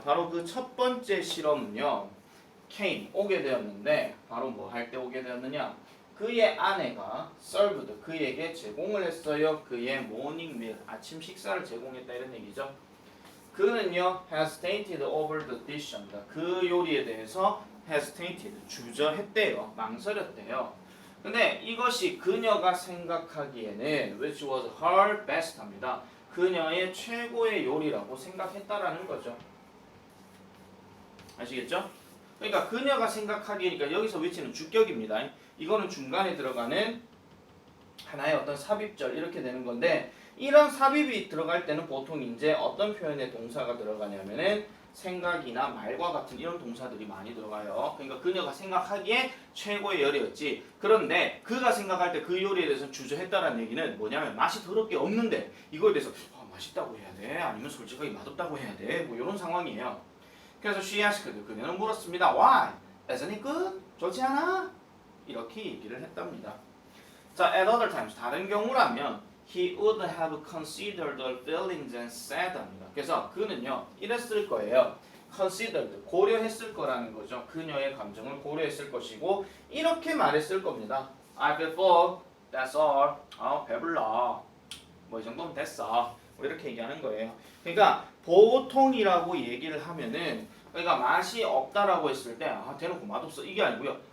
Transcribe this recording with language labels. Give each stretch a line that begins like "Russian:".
Korean: 바로 그 첫 번째 실험은요. came, 오게 되었는데 바로 뭐 할 때 오게 되었느냐? 그의 아내가 served, 그에게 제공을 했어요. 그의
English: morning meal,
Korean: 아침 식사를 제공했다 이런 얘기죠. 그는요
English: hesitated over the dish
Korean: 입니다. 그 요리에 대해서 hesitated, 주저했대요. 망설였대요. 근데 이것이 그녀가 생각하기에는
English: which was her best
Korean: 합니다. 그녀의 최고의 요리라고 생각했다라는 거죠. 아시겠죠? 그러니까 그녀가 생각하기니까 여기서 which는 주격입니다. 이거는 중간에 들어가는 하나의 어떤 삽입절 이렇게 되는 건데 이런 삽입이 들어갈 때는 보통 이제 어떤 표현의 동사가 들어가냐면은 생각이나 말과 같은 이런 동사들이 많이 들어가요. 그러니까 그녀가 생각하기에 최고의 요리였지. 그런데 그가 생각할 때 그 요리에 대해서 주저했다라는 얘기는 뭐냐면 맛이 더럽게 없는데 이거에 대해서 맛있다고 해야 돼? 아니면 솔직하게 맛없다고 해야 돼? 뭐 이런 상황이에요. 그래서
English: she asked,
Korean: 그녀는 물었습니다.
English: Why? Isn't it good?
Korean: 좋지 않아? 이렇게 얘기를 했답니다.
English: 자, at other times,
Korean: 다른 경우라면
English: he would have considered the feelings and said
Korean: 합니다. 그래서 그는요, 이랬을 거예요. considered, 고려했을 거라는 거죠. 그녀의 감정을 고려했을 것이고 이렇게 말했을 겁니다.
English: I feel full, that's all.
Korean: 배불러. 뭐 이 정도면 됐어. 뭐 이렇게 얘기하는 거예요. 그러니까 보통이라고 얘기를 하면은 그러니까 맛이 없다라고 했을 때 대놓고 맛없어 이게 아니고요.